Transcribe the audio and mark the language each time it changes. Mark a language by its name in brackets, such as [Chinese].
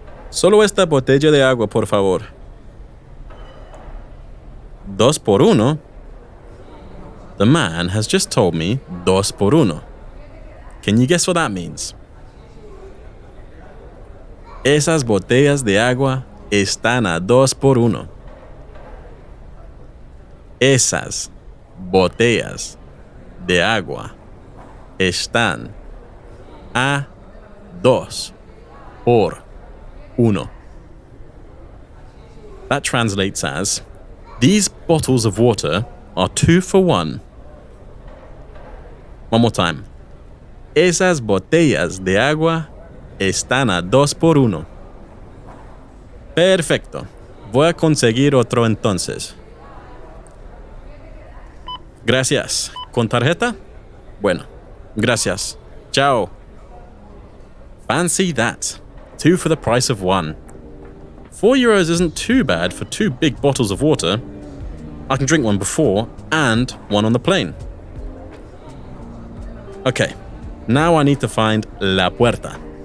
[Spanish] Solo esta botella de agua, por favor. 2 por 1? [English] The man has just told me [Spanish] 2 por 1. [English] Can you guess what that means? [Spanish] Esas botellas de agua están a 2 por 1. Esas botellas de agua están a 2 por 1. [English] That translates as, these bottles of water are 2 for 1. One more time. [Spanish] Esas botellas de agua están a 2 por 1. Perfecto. Voy a conseguir otro entonces. Gracias. ¿Con tarjeta? Bueno, gracias. Chao. [English] Fancy that. 2 for the price of 1. €4 isn't too bad for 2 big bottles of water. I can drink one before and one on the plane. Okay, now I need to find la puerta.